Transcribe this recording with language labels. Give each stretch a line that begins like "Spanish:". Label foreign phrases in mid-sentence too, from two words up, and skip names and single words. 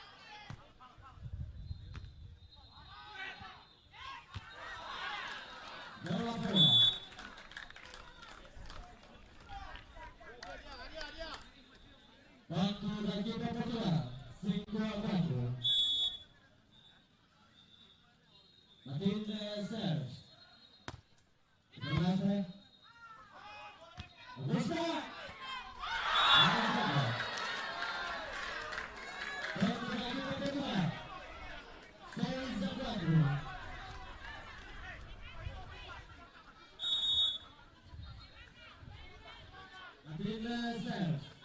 Portuguese: Bola fora. Banco da equipa Portugal. 5-4. Matilde Serves. Timor-Leste. Augusto. Banco da equipa Portugal. 6-4. Matilde Serves.